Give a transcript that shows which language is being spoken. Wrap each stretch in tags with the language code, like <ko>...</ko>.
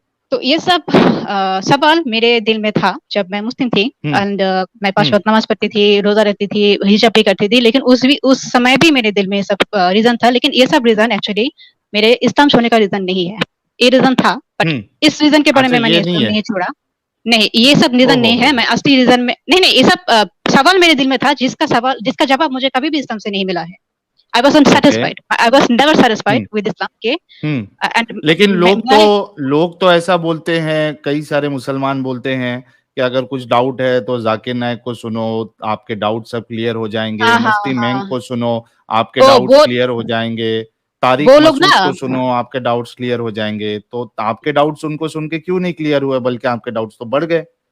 <hi>तो ये सब सवाल मेरे दिल में था जब मैं मुस्लिम थी एंड मैं 5 वक्त नमाज पढ़ती थी, रोजा रखती थी, हिजाब भी करती थी, लेकिन उस समय भी मेरे दिल में सब रीजन था। लेकिन ये सब रीजन एक्चुअली मेरे इस्लाम छोड़ने का रीजन नहीं है। ये रीजन था बट इस रीजन के बारे में मैंने इस्लाम नहीं छोड़ा। नहीं, ये सब रीजन नहीं है। मैं असली रीजन में नहीं, ये सब सवाल मेरे दिल में था जिसका जवाब मुझे कभी भी इस्लाम से नहीं मिला है।</hi> <en>I wasn't satisfied. I was never satisfied with Islam के।</en> <hi>लेकिन लोग तो ऐसा बोलते हैं, कई सारे मुसलमान बोलते हैं कि अगर कुछ डाउट है तो जाकिर नायक को सुनो, आपके डाउट सब क्लियर हो जाएंगे। मुफ्ती मेंग को सुनो, आपके डाउट क्लियर हो जाएंगे। तारिक मसूद को सुनो, आपके डाउट्स क्लियर हो जाएंगे। तो आपके डाउट्स उनको सुन के क्यों नहीं क्लियर हुए, बल्कि आपके डाउट्स तो बढ़ गए?</hi>